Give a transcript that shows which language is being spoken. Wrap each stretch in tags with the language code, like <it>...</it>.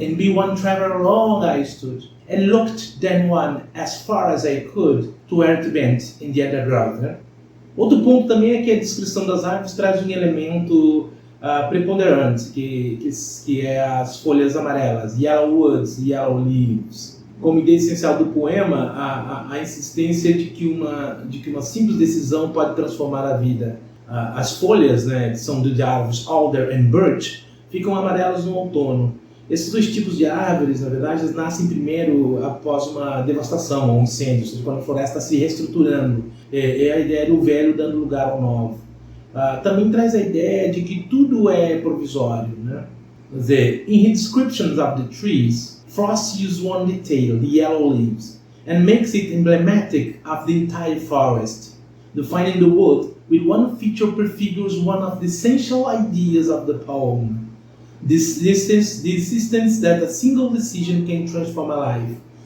<en>And be one traveler long I stood, and looked then one as far as I could to where it bent in the underground.</en> <pt>Né? Outro ponto também é que a descrição das árvores traz um elemento preponderante, que é as folhas amarelas,</pt> <en>yellow woods, yellow leaves.</en> <pt>Como ideia essencial do poema, a insistência de que uma simples decisão pode transformar a vida. As folhas, né, que são de árvores</pt> <en>alder and birch,</en> <pt>ficam amarelas no outono. Esses dois tipos de árvores, na verdade, eles nascem primeiro após uma devastação ou um incêndio, ou seja, quando a floresta está se reestruturando. É a ideia do velho dando lugar ao novo. Também traz a ideia de que tudo é provisório. Né? Quer dizer,</pt> <en>in his descriptions of the trees, Frost uses one detail, the yellow leaves, and makes it emblematic of the entire forest. Defining the wood with one feature prefigures one of the essential ideas of the poem. The insistence that a single decision can transform a life.</en>